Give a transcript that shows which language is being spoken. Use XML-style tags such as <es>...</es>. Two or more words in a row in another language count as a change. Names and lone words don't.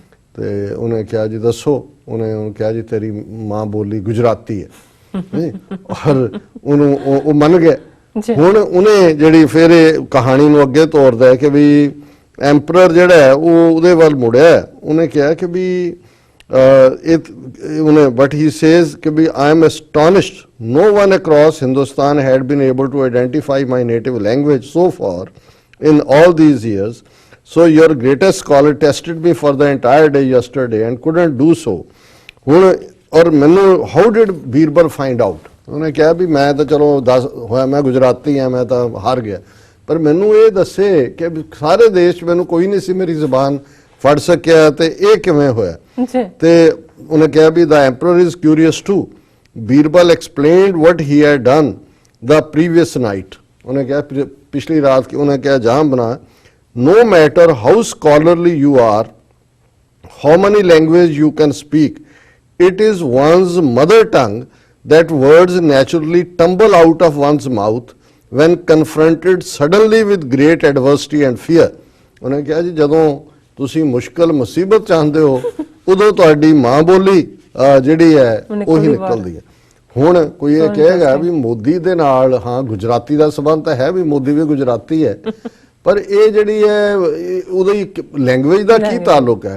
<pa>ਤੇ ਉਹਨੇ ਕਿਹਾ ਜੀ ਦੱਸੋ। ਉਹਨੇ ਕਿਹਾ ਜੀ ਤੇਰੀ ਮਾਂ ਬੋਲੀ ਗੁਜਰਾਤੀ ਹੈ। ਔਰ ਉਹਨੂੰ ਉਹ ਮੰਨ ਗਿਆ। ਹੁਣ ਉਹਨੇ ਜਿਹੜੀ ਫਿਰ ਇਹ ਕਹਾਣੀ ਨੂੰ ਅੱਗੇ ਤੋਰਦਾ ਕਿ ਵੀ ਐਂਪਰਰ ਜਿਹੜਾ ਹੈ ਉਹ ਉਹਦੇ ਵੱਲ ਮੁੜਿਆ, ਉਹਨੇ ਕਿਹਾ ਕਿ ਵੀ</pa> <en>but he says I am astonished. No one across Hindustan had been able to identify my native language so far in all these years. So your greatest scholar tested me for the entire day yesterday and couldn't do so.</en> <pa>ਔਰ ਮੈਨੂੰ</pa> <en>how did Birbal find out?</en> <pa>ਉਹਨੇ ਕਿਹਾ ਵੀ ਮੈਂ ਤਾਂ ਚਲੋ ਦੱਸ ਹੋਇਆ ਮੈਂ ਗੁਜਰਾਤੀ ਹਾਂ, ਮੈਂ ਤਾਂ ਹਾਰ ਗਿਆ, ਪਰ ਮੈਨੂੰ ਇਹ ਦੱਸੇ ਕਿ ਸਾਰੇ ਦੇਸ਼ 'ਚ ਮੈਨੂੰ ਕੋਈ ਨਹੀਂ ਸੀ ਮੇਰੀ ਜ਼ਬਾਨ ਫੜ ਸਕਿਆ, ਤੇ ਇਹ ਕਿਵੇਂ ਹੋਇਆ। ਤੇ ਉਹਨੇ ਕਿਹਾ ਵੀ</pa> <en>the emperor is curious too. Birbal explained what he had done the previous night.</en> <pa>ਉਹਨੇ ਕਿਹਾ ਪਿਛਲੀ ਰਾਤ ਉਹਨੇ ਕਿਹਾ ਜਾਮ ਬਣਾ,</pa> <en>no matter how scholarly you are, how many languages you can speak, it is one's mother tongue that words naturally tumble out of one's mouth when confronted suddenly with great adversity and fear.</en> <pa>ਉਹਨੇ ਕਿਹਾ ਜੀ ਜਦੋਂ ਤੁਸੀਂ ਮੁਸ਼ਕਲ ਮੁਸੀਬਤ ਚਾਹੁੰਦੇ ਹੋ ਉਦੋਂ ਤੁਹਾਡੀ ਮਾਂ ਬੋਲੀ ਜਿਹੜੀ ਹੈ ਉਹੀ ਨਿਕਲਦੀ ਹੈ। ਹੁਣ ਕੋਈ ਇਹ ਕਹੇਗਾ ਵੀ ਮੋਦੀ ਦੇ ਨਾਲ ਹਾਂ ਗੁਜਰਾਤੀ ਦਾ ਸੰਬੰਧ ਤਾਂ ਹੈ, ਵੀ ਮੋਦੀ ਵੀ ਗੁਜਰਾਤੀ ਹੈ, ਪਰ ਇਹ ਜਿਹੜੀ ਹੈ ਉਹਦੀ ਲੈਂਗੁਏਜ ਦਾ ਕੀ ਤਾਲੁਕ ਹੈ।</pa>